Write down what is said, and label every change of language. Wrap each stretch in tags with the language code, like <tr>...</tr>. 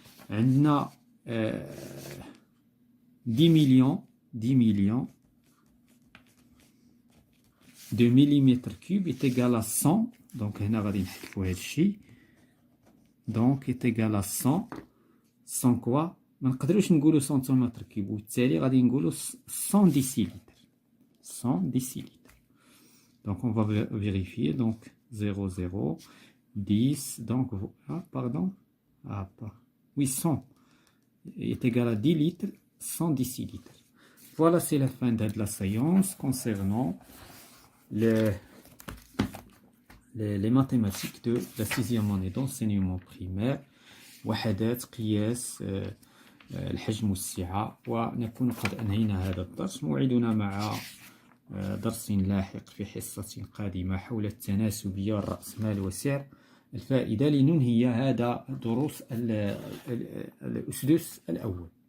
<fr>عندنا 10 millions de millimètres cubes est égal à 100. donc</fr> <ar>هنا غادي نحذفوا هذا الشيء.</ar> <fr>donc est égal à 100 quoi.</fr> <ar>ما نقدروش نقولوا سنتيمتر كيوب وبالتالي غادي نقولوا</ar> <fr>100 décilitres. 100 décilitres. donc on va vérifier. donc 0 10 donc pardon oui 100 est égal à 10 litres. 100 décilitres. Voilà, c'est la fin de la séance concernant les mathématiques de la 6e année d'enseignement primaire.</fr> <ar>وحدات قياس الحجم والسعة. ونكون قد أنهينا هذا الدرس. موعدنا مع درس لاحق في حصة قادمة حول التناسبية والرأسمال وسعر الفائدة لننهي هذا دروس الأسدس الأول.</ar>